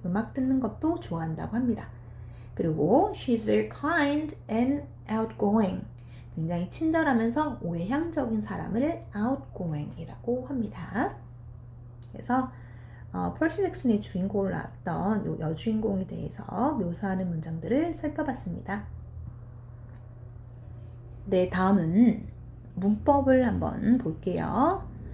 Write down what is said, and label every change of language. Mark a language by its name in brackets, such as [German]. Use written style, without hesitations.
[Korean] 음악 듣는 것도 좋아한다고 합니다. [English] 그리고 she's very kind and outgoing. [Korean] 굉장히 친절하면서 외향적인 사람을 outgoing이라고 합니다. 그래서 퍼시 잭슨의 주인공을 낳았던 요 여주인공에 대해서 묘사하는 문장들을 살펴봤습니다. 네, 다음은 문법을 한번 볼게요.